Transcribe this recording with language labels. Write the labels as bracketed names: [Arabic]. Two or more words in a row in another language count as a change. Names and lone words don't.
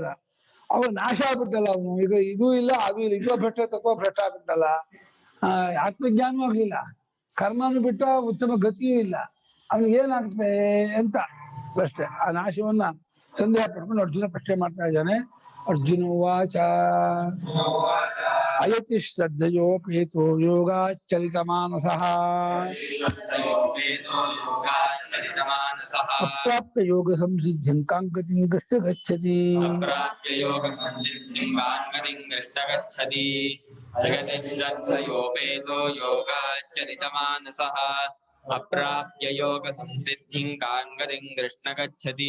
[Kannada] ಅವನು ನಾಶ ಆಗ್ಬಿಟ್ಟಲ್ಲ. ಅವನು ಈಗ ಇದೂ ಇಲ್ಲ ಅದು ಇಲ್ಲ, ಇದೋ ಭ್ರಷ್ಟ ತತ್ವ ಭ್ರಷ್ಟ ಆಗ್ಬಿಟ್ಟಲ್ಲ. ಆತ್ಮಜ್ಞಾನವೂ ಆಗ್ಲಿಲ್ಲ, ಕರ್ಮನು ಬಿಟ್ಟ ಉತ್ತಮ ಗತಿಯೂ ಇಲ್ಲ. ಅವನಿಗೆ ಏನಾಗ್ತದೆ ಅಂತ ಪ್ರಶ್ನೆ. ಆ ನಾಶವನ್ನ ಸಂದೇಹ ಪಡ್ಕೊಂಡು ಅರ್ಜುನ ಪ್ರಶ್ನೆ ಮಾಡ್ತಾ ಇದ್ದಾನೆ. [Sanskrit] ಅರ್ಜುನ ವಾಚ ಅಯತಿ ಶ್ರದ್ಧಯೋಪೇತೋ ಯೋಗಾಚಲಿತ ಮಾನಸಃ ಅಪ್ರಾಪ್ಯ ಯೋಗ ಸಂಸಿದ್ಧಿಂ ಕಾಂಗತಿಂ ಕೃಷ್ಣ ಗಚ್ಚತಿ. ಅಪ್ರಾಪ್ಯ ಯೋಗ ಸಂಸಿದ್ಧಿಂ ಕಾಂಗತಿಂ ಕೃಷ್ಣ ಗಚ್ಚತಿ.